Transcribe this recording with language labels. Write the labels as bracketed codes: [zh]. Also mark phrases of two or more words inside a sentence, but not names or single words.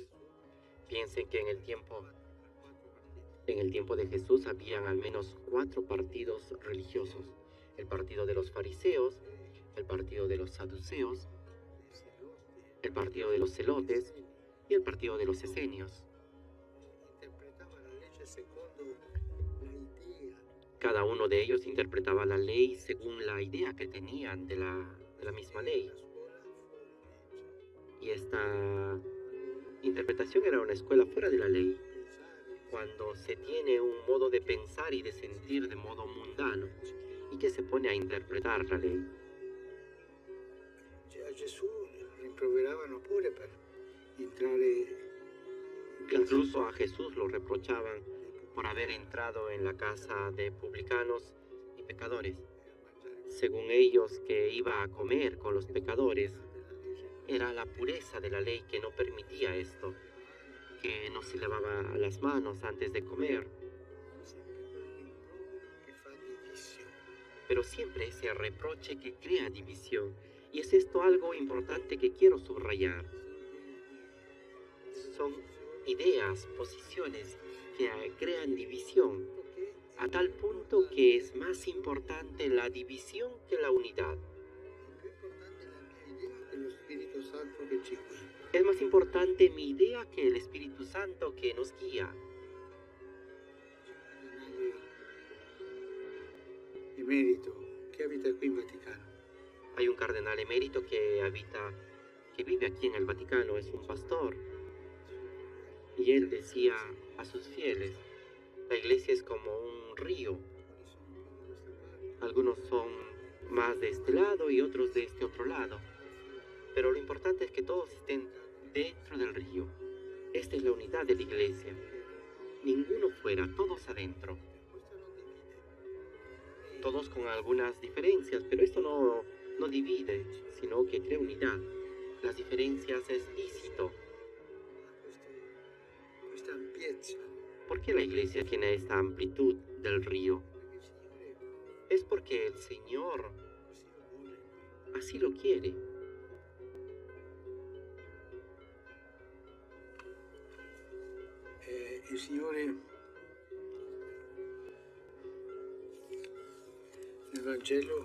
[es] Piensen que en el tiempo de Jesús habían al menos 4 partidos religiosos. El partido de los fariseos, el partido de los saduceos, el partido de los celotes y el partido de los esenios. [it] Interpretava la legge secondo l'idea. [es] Cada uno de ellos interpretaba la ley según la idea que tenían de la misma ley. [it] La scuola fuori legge. [es] Y esta interpretación era una escuela fuera de la ley, [it] Pensare [es] cuando se tiene un modo de pensar y de sentir de modo mundano y que se pone a interpretar la ley. [it] a Gesù rimproveravano pure per entrare in casa [es] Incluso a Jesús lo reprochaban por haber entrado en la casa de publicanos y pecadores. Según ellos, que iba a comer con los pecadores, era la pureza de la ley que no permitía esto, que no se lavaba las manos antes de comer, [it] che fa divisione. [es] pero siempre ese reproche que crea división. Y es esto algo importante que quiero subrayar. Son ideas, posiciones que crean división, a tal punto que es más importante la división que la unidad. [it] Più importante la mia idea che lo Spirito Santo che ci guida. [es] Es más importante mi idea que el Espíritu Santo que nos guía. [it] Emerito che abita qui in Vaticano. [es] Hay un cardenal emérito que vive aquí en el Vaticano, es un pastor. Y él decía a sus fieles, la iglesia es como un río. Algunos son más de este lado y otros de este otro lado. Pero lo importante es que todos estén dentro del río. Esta es la unidad de la iglesia. Ninguno fuera, todos adentro. Todos con algunas diferencias, pero esto no divide, sino que crea unidad. Las diferencias es lícito. [it] Questa ampiezza. [es] ¿Por qué la iglesia tiene esta amplitud del río? Es porque el Señor así lo quiere. [it] Il Signore nel Vangelo